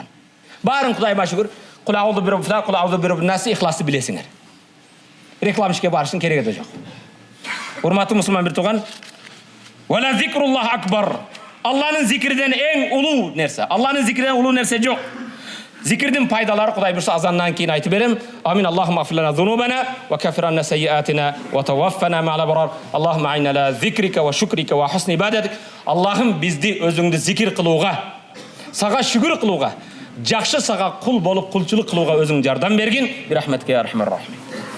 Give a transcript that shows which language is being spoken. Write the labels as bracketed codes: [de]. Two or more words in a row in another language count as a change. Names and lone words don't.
[ky] Баарын Кудайга шүгүр, [ar] قل أعوذ برب الفلق قل أعوذ برب الناس [ky] Ихласты билесиңер. Реклама ишке барыштын кереги да жок. Урматтуу мусулман бир тууган, [ar] ولذكر الله أكبر. [ky] Алланын зикирден эң улуу нерсе. Алланын зикирден улуу нерсе жок. Зикирдин пайдалары Кудай буйрса азандан кийин айтып берем. Амин. [ar] اللهم اغفر لنا ذنوبنا وكفر عنا سيئاتنا وتوفنا مع الأبرار. اللهم أعنا على ذكرك وشكرك وحسن عبادتك. [ky] Аллахым бизди өзүңдү зикир кылууга, сага шүгүр кылууга, жакшы сага кул болуп кулчулук кылууга өзүң жардам бергин. [ar] برحمتك يا أرحم الراحمين.